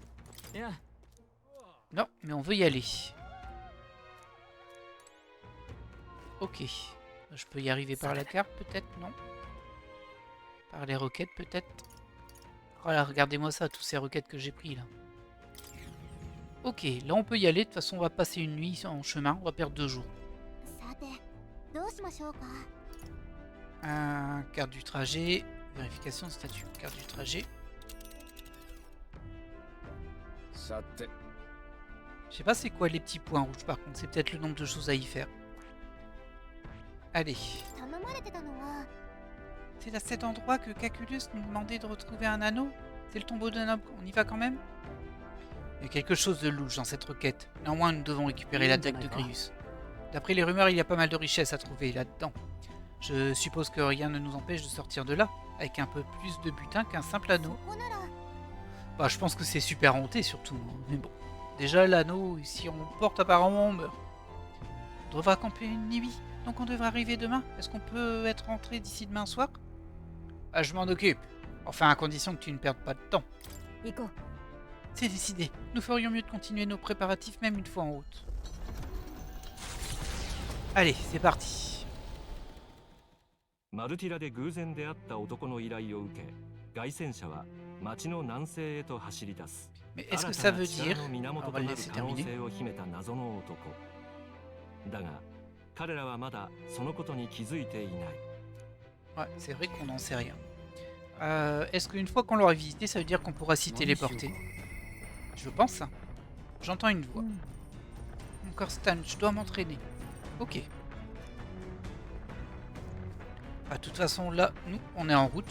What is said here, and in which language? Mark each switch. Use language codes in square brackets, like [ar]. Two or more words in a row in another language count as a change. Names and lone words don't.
[fr] Non, mais on veut y aller. Ok. Je peux y arriver par la carte, peut-être, non? Par les roquettes, peut-être? Voilà, regardez-moi ça, tous ces roquettes que j'ai pris, là. Ok, là on peut y aller. De toute façon, on va passer une nuit en chemin. On va perdre 2 jours. [ja] さてどうしましょうか [fr] Carte du trajet. Vérification de statut. Carte du trajet. [ja] さて [fr] Je sais pas c'est quoi les petits points rouges par contre. C'est peut-être le nombre de choses à y faire. Allez. [ja] 頼まれてたのは [fr] C'est à cet endroit que Caculus nous demandait de retrouver un anneau. C'est le tombeau d'un homme. On y va quand même? Il y a quelque chose de louche dans cette requête. Néanmoins, nous devons récupérer la tête de Grius. D'après les rumeurs, il y a pas mal de richesses à trouver là-dedans. Je suppose que rien ne nous empêche de sortir de là, avec un peu plus de butin qu'un simple anneau. [ja] ここなら [fr] Bah, je pense que c'est super hanté surtout. Mais bon. Déjà, l'anneau, si on le porte, apparemment, on meurt. On devra camper une nuit, donc on devrait arriver demain. Est-ce qu'on peut être rentré d'ici demain soir? Ah, je m'en occupe. Enfin, à condition que tu ne perdes pas de temps. [ja] 行こう [fr] C'est décidé. Nous ferions mieux de continuer nos préparatifs même une fois en route. Allez, c'est parti. [ja] マルティラで偶然出会った男の依頼を受け、凱旋者は町の南西へと走り出す。 [fr] Mais est-ce que ça veut [ja] 新たな [fr] dire... [ja] 力の源 [fr] On [ja] と [fr] va [ja] な [fr] le [ja] る [fr] laisser [ja] 可能 [fr] terminer. [ja] 性を秘めた謎の男。だが、彼らはまだそのことに気づいていない。 [fr] Ouais, c'est vrai qu'on n'en sait rien. Est-ce qu'une fois qu'on l'aura visité, ça veut dire qu'on pourra s'y téléporter? Je pense. Hein. J'entends une voix. Encore Stan, je dois m'entraîner. Ok. Bah, de toute façon, là, nous, on est en route.